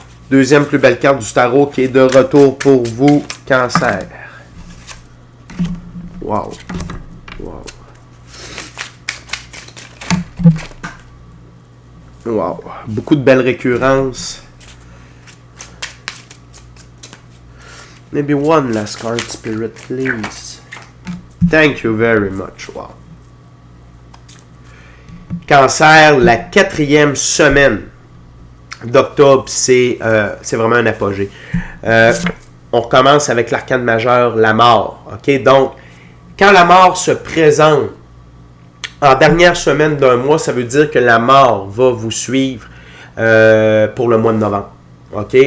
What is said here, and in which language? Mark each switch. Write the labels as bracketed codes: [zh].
[fr] Deuxième plus belle carte du tarot qui est de retour pour vous, Cancer. Wow. Wow. Beaucoup de belles récurrences. [en] Maybe one last card, Spirit, please. Thank you very much. Wow. [fr] Cancer, la 4e semaine d'octobre, c'est vraiment un apogée. On recommence avec l'arcane majeur, la mort. OK? Donc, quand la mort se présente en dernière semaine d'un mois, ça veut dire que la mort va vous suivre pour le mois de novembre. OK?